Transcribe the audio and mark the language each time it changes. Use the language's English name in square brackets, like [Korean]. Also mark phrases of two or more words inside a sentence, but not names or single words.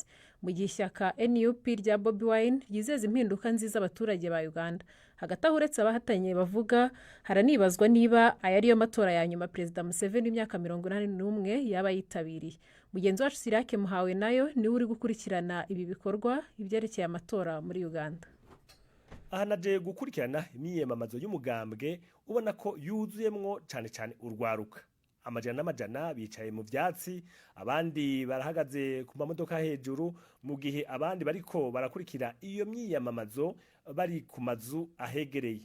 [Kinyarwanda] Mu gihe ishyaka NUP rya Bobi Wine ryizeza impinduka nziza abaturage ba Uganda. Hagati aho uretse abahatanye bavuga haranibazwa niba aya ariyo matora ya nyuma Perezida Museveni w'imyaka 81 yaba yitabiriye. Mugenzi wacu Sirake Muhawe nayo niwe uri gukurikirana ibi bikorwa ibyerekeye amatora muri Uganda. [Rundi] Aha naje gukurikirana imyiyamamazo y'umugambwe ubona ko yuzuyemwo cyane urwaruka. Amajana n'amajana bicaye mu byatsi, abandi barahagaze ku mamodoka hejuru, mu gihe abandi bariko barakurikira iyo myiyamamazo bari ku mazu ahegereye.